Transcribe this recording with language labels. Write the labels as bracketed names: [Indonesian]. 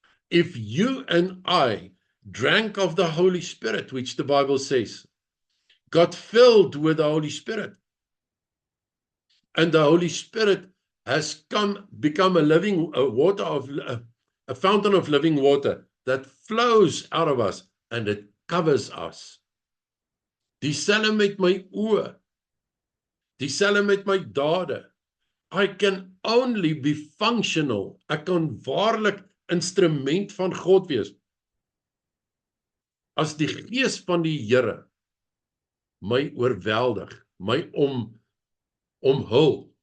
[English] If you and I drank of the Holy Spirit, which the Bible says, got filled with the Holy Spirit, And the Holy Spirit has become a fountain of living water that flows out of us and it covers us. [Afrikaans] Dieselfde met my oë, dieselfde met my dade. [English] I can only be functional. [Afrikaans] Ek kan waarlik instrument van God wees as die gees van die Here my oorweldig, my omhul.